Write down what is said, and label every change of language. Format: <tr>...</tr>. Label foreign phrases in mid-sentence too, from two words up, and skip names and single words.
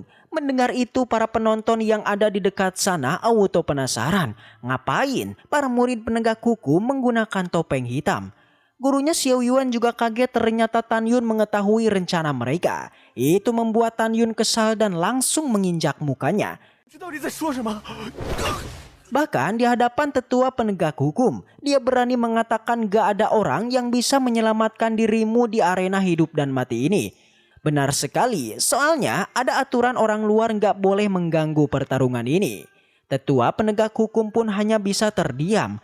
<id>Mendengar itu para penonton yang ada di dekat sana auto penasaran. Ngapain para murid penegak hukum menggunakan topeng hitam? Gurunya Xiao Yuan juga kaget ternyata Tan Yun mengetahui rencana mereka. Itu membuat Tan Yun kesal dan langsung menginjak mukanya.</id> <zh>这到底在说什么？</zh> <id>Bahkan di hadapan tetua penegak hukum, dia berani mengatakan gak ada orang yang bisa menyelamatkan dirimu di arena hidup dan mati ini. Benar sekali, soalnya ada aturan orang luar gak boleh mengganggu pertarungan ini. Tetua penegak hukum pun hanya bisa terdiam.</id>